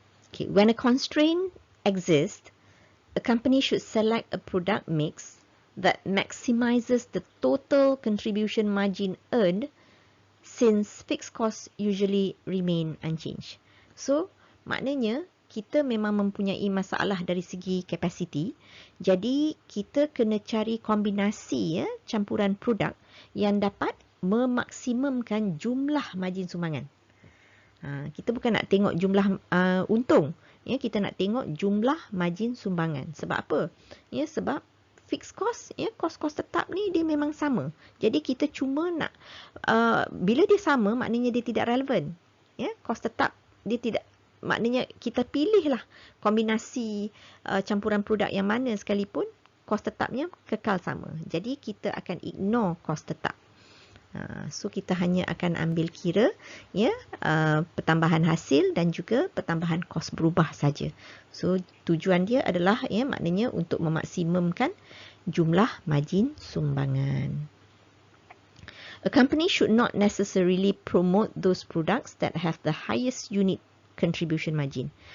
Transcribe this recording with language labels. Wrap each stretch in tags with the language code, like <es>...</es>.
<en>Okay, when a constraint exists, a company should select a product mix that maximizes the total contribution margin earned, since fixed costs usually remain unchanged.</en> <ms>So, maknanya kita memang mempunyai masalah dari segi kapasiti. Jadi, kita kena cari kombinasi ya, campuran produk yang dapat memaksimumkan jumlah margin sumbangan. Kita bukan nak tengok jumlah untung. Ya, kita nak tengok jumlah margin sumbangan. Sebab apa? Ya, sebab fixed cost, ya, kos-kos tetap ni dia memang sama. Jadi kita cuma nak, bila dia sama, maknanya dia tidak relevan. Ya, kos tetap dia tidak, maknanya kita pilihlah kombinasi campuran produk yang mana sekalipun, kos tetapnya kekal sama. Jadi kita akan ignore kos tetap. So kita hanya akan ambil kira ya, pertambahan hasil dan juga pertambahan kos berubah saja. So tujuan dia adalah ya, maknanya untuk memaksimumkan jumlah margin sumbangan.</ms> <en>A company should not necessarily promote those products that have the highest unit contribution margin.</en>